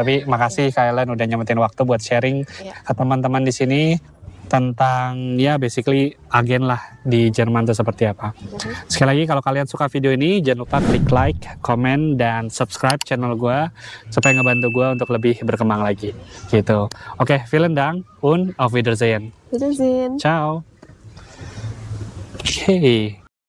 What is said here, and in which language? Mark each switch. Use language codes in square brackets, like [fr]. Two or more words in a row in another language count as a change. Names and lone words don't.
[id] Tapi makasih Kak Ellen udah nyempetin waktu buat sharing ke teman-teman di sini tentang ya basically agen lah di Jerman itu seperti apa. Sekali lagi kalau kalian suka video ini jangan lupa klik like, komen, dan subscribe channel gue supaya ngebantu gue untuk lebih berkembang lagi, gitu. Oke, [de] vielen Dank und auf Wiedersehen. Wiedersehen. Ciao. Okay.